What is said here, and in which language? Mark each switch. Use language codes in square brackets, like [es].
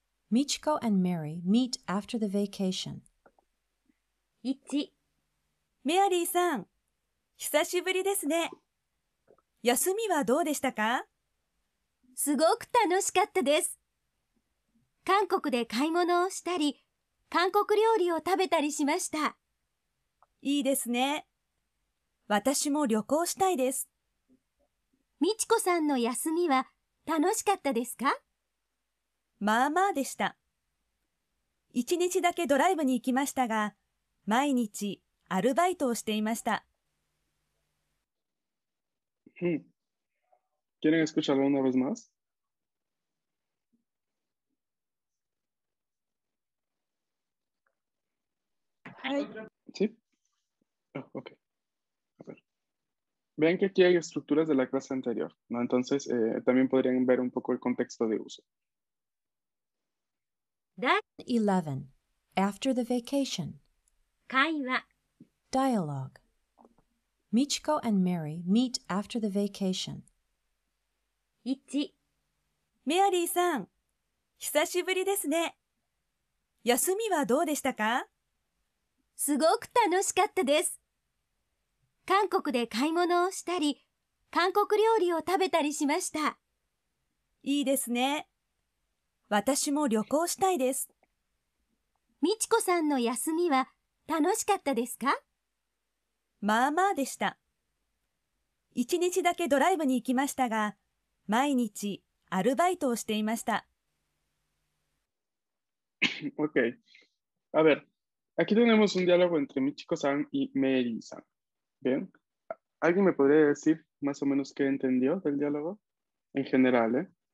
[en] Michiko and Mary meet after the vacation. 1 [ja] メアリーさん、久しぶりですね。休みはどうでしたか？すごく楽しかったです。韓国で買い物をしたり、韓国料理を食べたりしました。いいですね。私も旅行したいです。みちこさんの休みは楽しかったですか？まあまあでした。 1日だけドライブに行きましたが、毎日アルバイトをしていました。 [es] ¿Quieren escucharlo una vez más? ¿Sí? Oh, ok. A ver. Vean que aquí hay estructuras de la clase anterior, ¿no? Entonces, también podrían ver un poco el contexto de uso. [ja] 第 [en] 11. After the vacation. [ja] 会話 [en] Dialogue. Michiko and Mary meet after the vacation. 1 [ja] メアリーさん、久しぶりですね。休みはどうでしたか？すごく楽しかったです。韓国で買い物をしたり、韓国料理を食べたりしました。いいですね。私も旅行したいです。みちこさんの休みは楽しかったですか？まあまあでした。 1日だけドライブに行きましたが、毎日アルバイトをしていました。 [es] Ok. A ver, aquí tenemos un diálogo entre Michiko-san y Mary-san. ¿Bien? ¿Alguien me podría decir más o menos qué entendió del diálogo? En general, ¿eh?